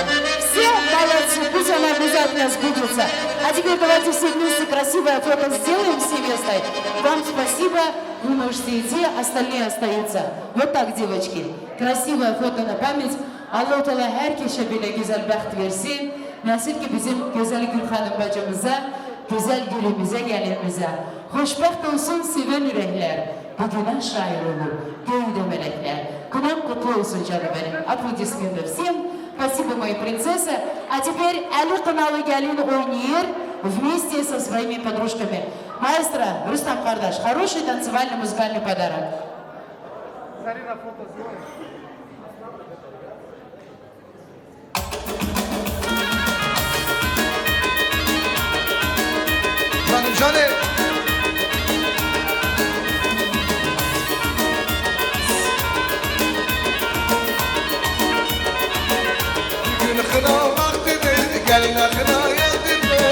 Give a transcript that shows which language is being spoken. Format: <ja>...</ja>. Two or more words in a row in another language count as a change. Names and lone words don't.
<ru>Все молодцы, пусть оно обязательно сбудется. А теперь давайте все вместе красивое фото сделаем с невестой. Вам спасибо, вы можете идти, остальные остаются. Вот так, девочки, красивое фото на память.</ru> <tr>Allah Teala herkese bile güzel baht versin. Nasıl ki bizim güzel Gülhanım bacımıza, güzel gülümüze, gelinimize. Hoşbaht olsun seven yürekler. Bugüne şair olur, göğde melekler. Kınam kutlu olsun canım benim.</tr> <ru>Аплодисменты всем. Спасибо, мои принцессы. А теперь Али Каналы Галин Ойнир вместе со своими подружками. Маэстро Рустам Кардаш, хороший танцевальный музыкальный подарок.</ru> <tr>Canım canım. Gün kına vaktidir, gelin akına geldir.</tr>